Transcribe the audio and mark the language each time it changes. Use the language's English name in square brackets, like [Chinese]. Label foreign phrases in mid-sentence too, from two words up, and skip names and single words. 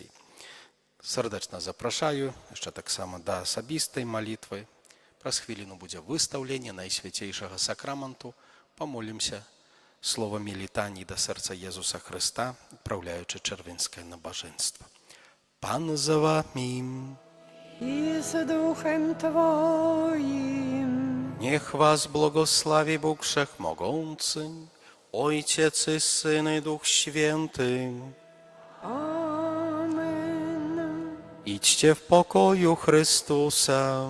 [Belarusian] Сардэчна запрашаю яшчэ таксама да асабістай малітвы. Праз хвіліну будзе выстаўленне Найсвяцейшага сакраменту. Памолімся словамі літаній да сэрца Езуса Хрыста, адпраўляючы чэрвеньскае набажэнства. Пан за вамі. [Polish] I z duchem Twoim. Niech was błogosławi Bóg Wszechmogący, Ojciec i Syn i Duch Święty. Amen. Idźcie w pokoju Chrystusa.